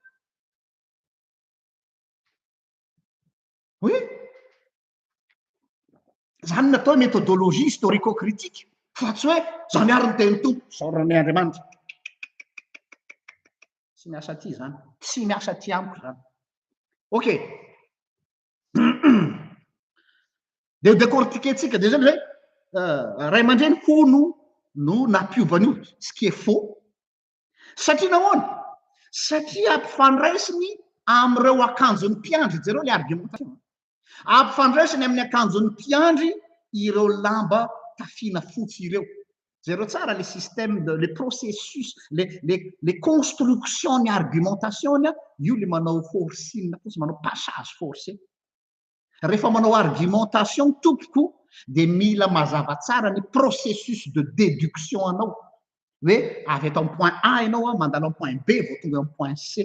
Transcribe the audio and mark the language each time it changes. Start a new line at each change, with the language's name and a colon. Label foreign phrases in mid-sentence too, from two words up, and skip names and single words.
Malagasy: Oui, zany natao
French: méthodologie historico-critique
Malagasy: fa tsy hoe zany ary ny teny tompo saorany Andriamanitra. Tsy miasa aty zany, tsy miasa aty amiko zany. Ok, dia décortiquer-tsika dia zany hoe ray aman-dreny hono no nampiovany io,
French: ce qui est faux.
Malagasy: Satria nahoana? Satria ampifandraisiny amin'ireo akanjon'ny mpiandry, jereo le argumentation. Ampifandraisiny amin'ny akanjon'ny mpiandry ireo lamba tafiana fotsy ireo. Zero tsara
French: le système, le processus, les constructions
Malagasy: ny argumentation io le manao forcing fotsy, manao
French: passage forcé.
Malagasy: Rehefa manao argumentation tompoko dia mila mazava tsara ny
French: processus de déduction
Malagasy: anao. Hoe avy eto amin'ny
French: point A
Malagasy: ianao mandalo amin'ny
French: point B
Malagasy: vao tonga amin'ny
French: point C.